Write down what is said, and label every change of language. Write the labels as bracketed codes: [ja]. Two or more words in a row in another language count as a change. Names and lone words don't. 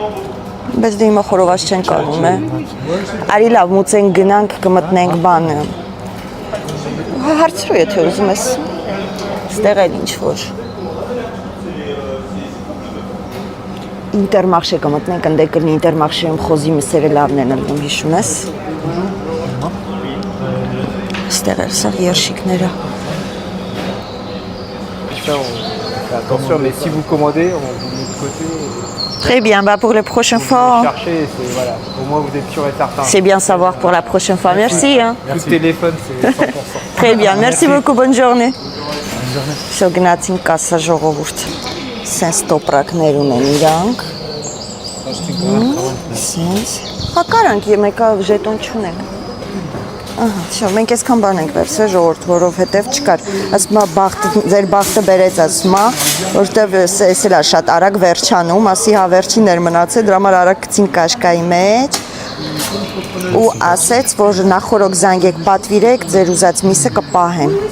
[hy] Բայց դե հիմա խորոված չեն կարում է։ Արի լավ, մուծենք գնանք, կմտնենք բանը։ Հարցրու, եթե ուզում ես։ Ստեղ էլ ինչ-որ։ Ինտերմարշե կմտնենք, ընդե կլինի ինտերմարշեում խոզի մսերը լավն են ըլվում, հիշում ես։ Ստեղ էլ սա երշիկները։ [fr] Attention, mais si vous commandez, on vous met de côté. Très bien, bah pour la prochaine fois. Cherchez, voilà. Au moins vous êtes sûr et certain. C'est bien savoir pour la prochaine fois. Merci. Hein. Coup de téléphone, c'est 100%. Très bien, merci beaucoup, bonne journée. [hy] Всё, գնացին կասա ժողովուրդ։ Սենց տոպրակներ ունեն իրանք։ Սենց։ Հա կարանք մեկը ժետոն չունենք։ Ահա, всё, մենք այսքան բան ենք վերցրել ժողովուրդ, որովհետև չկար։ Ասում է բախտը, ձեր բախտը բերեց, ասում է, որովհետև էս էլ է շատ արագ վերջանում, ասի հա վերջիններ մնացել, դրա համար արագ գցին կաշկայի մեջ, ու ասեց, որ նախորոք զանգեք պատվիրեք, ձեր ուզած միսը կպահեն։